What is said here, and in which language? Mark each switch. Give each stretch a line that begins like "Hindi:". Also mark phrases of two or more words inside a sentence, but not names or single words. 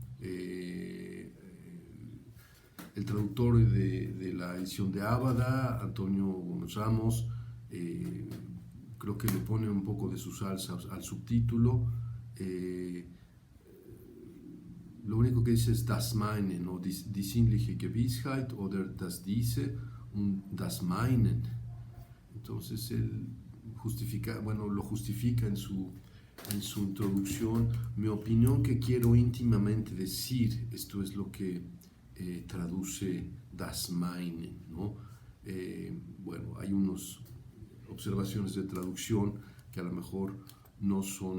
Spanish: El traductor de la edición de Ábada, Antonio Gómez Ramos, creo que le pone un poco de su salsa al subtítulo. Lo único que dice es
German: das meine,
Spanish: ¿no?
German: Die sinnliche Gewissheit oder das Diese und das Meinen.
Spanish: Entonces él lo justifica en su introducción. Mi opinión que quiero íntimamente decir, esto es lo que traduce
German: das Meinen,
Spanish: ¿no? Bueno, hay unas observaciones de traducción que a lo mejor no son...